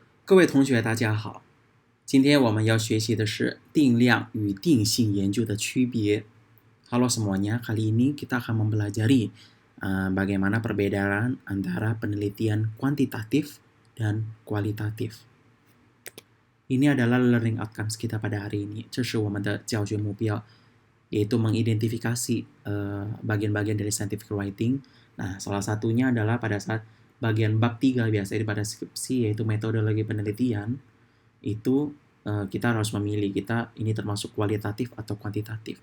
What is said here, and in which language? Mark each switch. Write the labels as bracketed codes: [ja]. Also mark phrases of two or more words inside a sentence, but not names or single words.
[zh] 各位同学，大家好。今天我们要学习的是定量与定性研究的区别。 [id] Halo semuanya, kali ini kita akan mempelajari bagaimana perbedaan antara penelitian kuantitatif dan kualitatif. Ini adalah [en] learning outcomes [id] kita pada hari ini. [zh] 这是我们的教学目标， [id] yaitu mengidentifikasi bagian-bagian dari [en] scientific writing. [id] Nah, salah satunya adalah pada saat bagian bab 3 biasanya pada skripsi, yaitu metodologi penelitian. Itu kita harus memilih, kita ini termasuk kualitatif atau kuantitatif.